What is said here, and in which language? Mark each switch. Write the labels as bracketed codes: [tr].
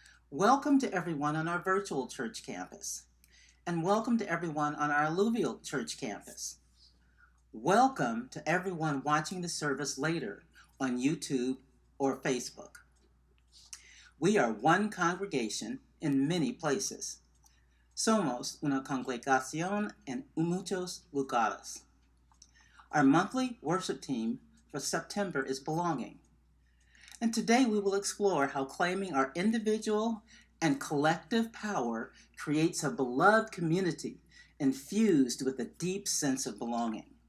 [en] Welcome to everyone on our virtual church campus. And welcome to everyone on our Alluvial Church campus. Welcome to everyone watching the service later on YouTube or Facebook. We are one congregation in many places. [es] Somos una congregación en muchos lugares. [en] Our monthly worship team for September is belonging. And today we will explore how claiming our individual and collective power creates a beloved community infused with a deep sense of belonging.